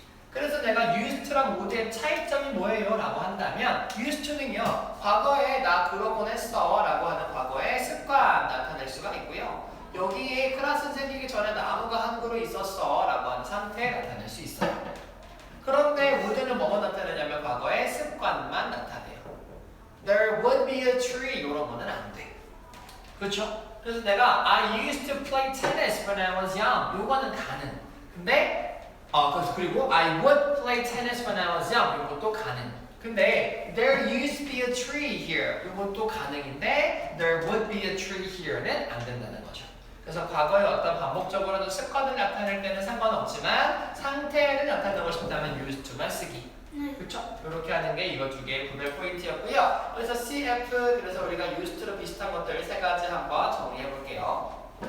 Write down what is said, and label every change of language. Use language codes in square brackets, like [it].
[ko] 그래서 내가 used랑 would의 차이점이 뭐예요? 라고 한다면 used는요 과거에 나 그러곤 했어 라고 하는 과거의 습관 나타낼 수가 있고요. 여기에 클래스 생기기 전에 나무가 한 그루 있었어 라고 하는 상태 나타낼 수 있어요. 그런데 would는 뭐가 나타내냐면 과거의 습관만 나타내요. [en] There would be a tree [ko] 이런 거는 안 돼. 그렇죠? 그래서 내가 [en] I used to play tennis when I was young [ko] 요거는 가능. 근데 그리고 [en] I would play tennis when I was young [ko] 요것도 가능. 근데 [en] there used to be a tree here [ko] 요것도 가능인데 [en] there would be a tree here는 [ko] 안 된다는 거죠. 그래서 과거의 어떤 반복적으로는 습관을 나타낼 때는 상관없지만 상태를 나타내고 싶다면 used to만 쓰기. 그렇죠? 이렇게 하는 게 이거 두 개의 구별 포인트였고요. 그래서 CF 그래서 우리가 used to로 비슷한 것들 세 가지 한번 정리해 볼게요.